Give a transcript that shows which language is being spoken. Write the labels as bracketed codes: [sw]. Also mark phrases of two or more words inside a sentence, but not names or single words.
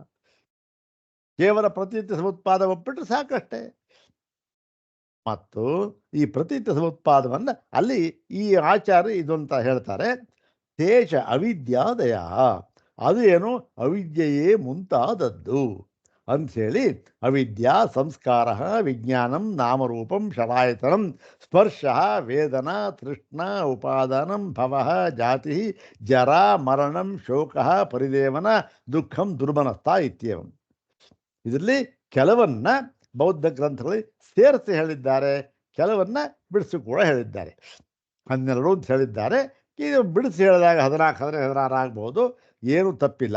[kn] ಕೇವಲ ಪ್ರತಿನಿತ್ಯ ಸಮುತ್ಪಾದ ಒಪ್ಪಿಟ್ಟು ಸಾಕಷ್ಟೇ. ಮತ್ತು ಈ ಪ್ರತಿನಿತ್ಯ ಸಮುತ್ಪಾದವನ್ನು ಅಲ್ಲಿ ಈ ಆಚಾರ್ಯ ಇದೊಂತ ಹೇಳ್ತಾರೆ, [sa] ತೇಜ ಅವಿದ್ಯಾದಯ, [kn] ಅದು ಏನು? ಅವಿದ್ಯೆಯೇ ಮುಂತಾದದ್ದು ಅಂಥೇಳಿ. [sa] ಅವಿದ್ಯಾ ಸಂಸ್ಕಾರ ವಿಜ್ಞಾನಂ ನಾಮರೂಪಂ ಷಡಾಯತನಂ ಸ್ಪರ್ಶ ವೇದನ ತೃಷ್ಣ ಉಪಾದಾನಂ ಭವ ಜಾತಿ ಜರಾ ಮರಣಂ ಶೋಕ ಪರಿದೇವನ ದುಃಖಂ ದುರ್ಮನಸ್ಥ ಇತ್ಯೇವಂ. [kn] ಇದರಲ್ಲಿ ಕೆಲವನ್ನ ಬೌದ್ಧ ಗ್ರಂಥಗಳಲ್ಲಿ ಸೇರಿಸಿ ಹೇಳಿದ್ದಾರೆ, ಕೆಲವನ್ನ ಬಿಡಿಸಿ ಕೂಡ ಹೇಳಿದ್ದಾರೆ. 12 ಅಂತ ಹೇಳಿದ್ದಾರೆ. ಇದು ಬಿಡಿಸಿ ಹೇಳಿದಾಗ 14 ಆದರೆ 16 ಆಗ್ಬೋದು, ಏನು ತಪ್ಪಿಲ್ಲ.